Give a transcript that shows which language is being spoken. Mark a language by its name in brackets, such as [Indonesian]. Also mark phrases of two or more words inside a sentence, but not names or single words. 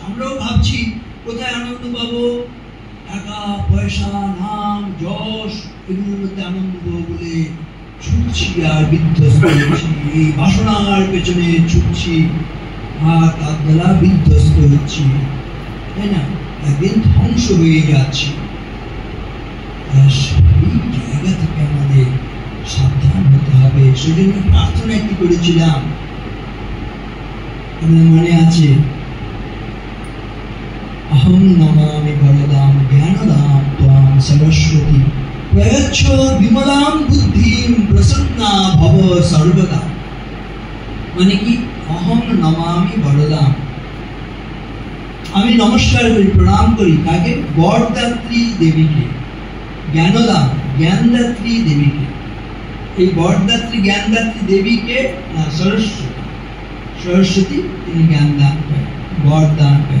[Bangla] আমরাও ভাবছি কোথায় আনন্দ পাবো, টাকা পয়সা নাম যশ এগুলোর মধ্যে আনন্দ বলে ছুটছি আর বিধ্বস্ত হচ্ছি, এই বাসনার পেছনে ছুটছি আর তার দ্বারা বিধ্বস্ত হচ্ছি, তাই না? একদিন ধ্বংস হয়ে যাচ্ছে। এই জায়গা থেকে আমাদের সাবধান হতে হবে। সেজন্য প্রার্থনা একটু করেছিলাম, আপনার মনে আছে, [Sanskrit] अहं नमामि वरदां ज्ञानदां त्वां सरस्वती प्रयच्छ विमलां बुद्धिं प्रसन्ना भव सर्वदा। [Bangla] মানে কি? [Sanskrit] अहं नमामि वरदां, [Bangla] আমি নমস্কার করি, প্রণাম করি কাকে? বরদাত্রী দেবীকে, জ্ঞানদান জ্ঞানদাত্রী দেবীকে। এই বরদাত্রী জ্ঞানদাত্রী দেবীকে না, সরস্বতী, সরস্বতী তিনি জ্ঞান দান করেন, বরদান করেন।